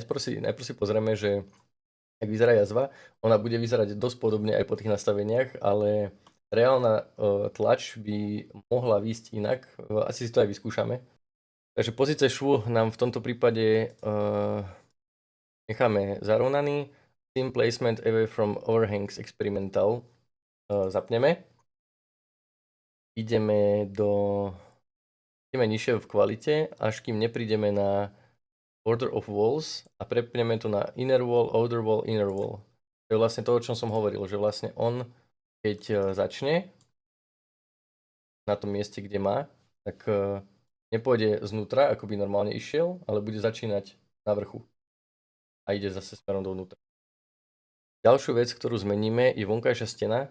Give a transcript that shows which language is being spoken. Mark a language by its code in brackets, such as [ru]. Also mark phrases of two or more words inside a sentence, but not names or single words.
[sk] Najprv si pozrieme, že ak vyzerá jazva, ona bude vyzerať dosť podobne aj po tých nastaveniach, ale reálna tlač by mohla výjsť inak. Asi si to aj vyskúšame. Takže pozície švu nám v tomto prípade necháme zarovnaný. [en] Thin placement away from overhangs experimental zapneme. [sk] Ideme nižšie v kvalite, až kým neprídeme na [en] order of walls [sk] a prepneme to na [en] inner wall, outer wall, inner wall. [sk] To je vlastne to, o čom som hovoril, že vlastne on, keď začne na tom mieste, kde má, tak nepôjde znútra, ako by normálne išiel, ale bude začínať na vrchu a ide zase smerom dovnútra. Ďalšiu vec, ktorú zmeníme, je vonkajšia stena.